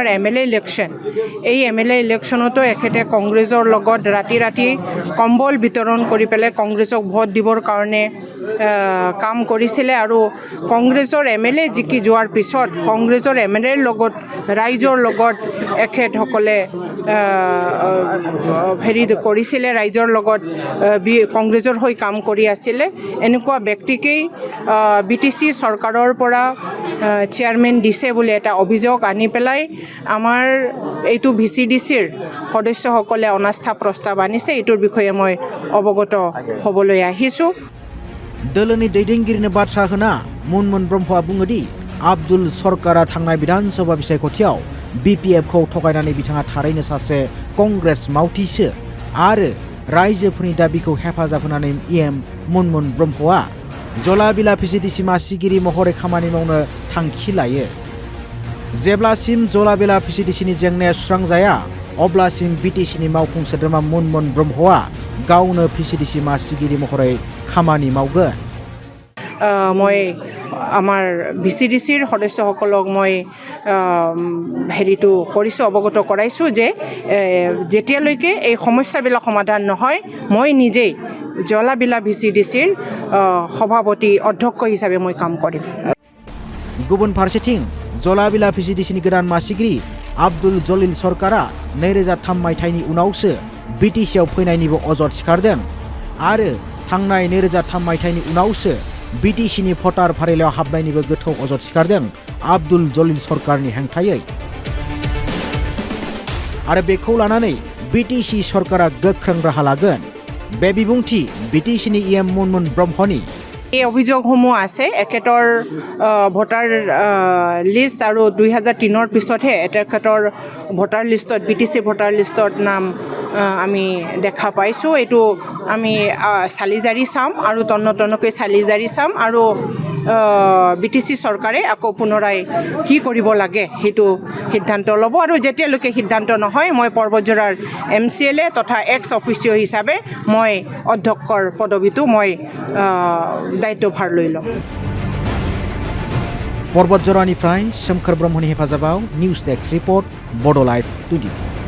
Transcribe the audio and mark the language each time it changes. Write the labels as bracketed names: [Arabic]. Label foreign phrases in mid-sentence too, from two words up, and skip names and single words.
[Assamese] MLA ইলেকশ্যন এই MLA ইলেকশ্যনতো এখেতে কংগ্ৰেছৰ লগত ৰাতি ৰাতি কম্বল বিতৰণ কৰি পেলাই কংগ্ৰেছক ভোট দিবৰ কাৰণে কাম কৰিছিলে আৰু কংগ্ৰেছৰ MLA জিকি যোৱাৰ পিছত কংগ্ৰেছৰ MLAৰ লগত ৰাইজৰ লগত এখেতসকলে হেৰি কৰিছিলে ৰাইজৰ লগত কংগ্ৰেছৰ হৈ কাম কৰি আছিলে। এনেকুৱা ব্যক্তিকেই BTC চৰকাৰৰ পৰা চেয়াৰমেন দিছে বুলি এটা অভিযোগ আনি পেলাই আমাৰ এইটো VCDCৰ সদস্যসকলে অনাস্থা প্ৰস্তাৱ আনিছে। এইটোৰ বিষয়ে মই অৱগত হ'বলৈ আহিছোঁ। [Bodo] दोलोनि दैदेनगिरिनो बाथ्रा होना मुनमुन ब्रह्मआ बुङोदि आब्दुल सरकारा थांनाय विधानसभा बिसायख'थियाव BPFखौ थगायनानै बिथाङा थारैनो सासे कंग्रेस मावथिसो आरो रायजोफोरनि दाबिखौ हेफाजाब होनानै EM मुनमुन ब्रह्मआ जला-बिला VCDC मासिगिरि महरै खामानि मावनो थांखि लायो। जेब्लासिम जला-बिला VCDCनि जेंनाया सुस्रांजाया अब्लासिम BTCनि मावफुं सोद्रोमा मुनमुन ब्रह्मआ गावनो VCDC मासिगिरि महरै खामानि मावगोन। [Assamese] মই আমাৰ VCDCৰ সদস্যসকলক মই হেৰিটো কৰিছোঁ অৱগত কৰাইছোঁ যে যেতিয়ালৈকে এই সমস্যাবিলাক সমাধান নহয় মই নিজেই জলা-বিলা VCDCৰ সভাপতি অধ্যক্ষ হিচাপে মই কাম কৰিম। [Bodo] गुबुन फारसेथिं जला-बिला VCDCनि गोदान मासिगिरि आब्दुल जलिल सरकारा 2003 मायथाइनि उनावसो BTCआव फैनायनिबो अजद सिखारदों आरो थांनाय 2003 मायथाइनि उनावसो BTCनि भटार फारिलाइयाव हाबनायनिबो गोथौ अजद सिखारदों आब्दुल जलिल सरकारनि हेंथायै आरो बेखौ लानानै BTC सरकारा गोख्रों राहा लागोन। बे बिबुंथि BTCनि EM मुनमुन ब्रह्मनि। [Assamese] এই অভিযোগসমূহ আছে এখেতৰ ভোটাৰ লিষ্ট আৰু 2003ৰ পিছতহে তেখেতৰ ভোটাৰ লিষ্টত BTC ভোটাৰ লিষ্টত নাম আমি দেখা পাইছোঁ। এইটো আমি চালিজাৰি চাম আৰু তন্নতন্নকৈ চালিজাৰি চাম আৰু BTC চৰকাৰে আকৌ পুনৰাই কি কৰিব লাগে সেইটো সিদ্ধান্ত ল'ব আৰু যেতিয়ালৈকে সিদ্ধান্ত নহয় মই पर्बतजराৰ MCLA তথা এক্স অফিচিঅ হিচাপে মই অধ্যক্ষৰ পদবীটো মই দায়িত্বভাৰ লৈল। [Bodo] पर्बतजरानिफ्राय सोमखोर ब्रह्मनि हेफाजाबाव निउज डेस्क रिपर्ट बड' लाइभ 24।